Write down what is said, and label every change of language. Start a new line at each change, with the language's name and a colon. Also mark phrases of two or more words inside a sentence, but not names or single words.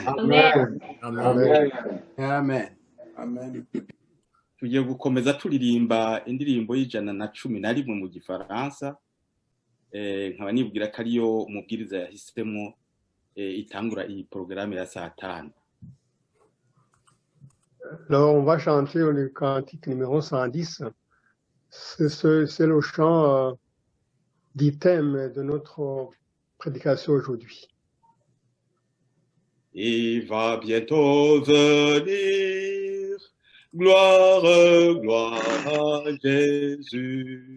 Kinyarwanda: Amen. Amen. Amen. Amen. Tugiye gukomeza turirimba indirimbo y'111 mu gifaransa. Nkaba nibwira ko ariyo umubwiriza yahisemo itangura iyi porogaramu ya saa 5.
French: Alors, on va chanter le cantique numéro 110. C'est le chant du thème de notre prédication aujourd'hui. Il va bientôt venir, gloire, gloire à Jésus.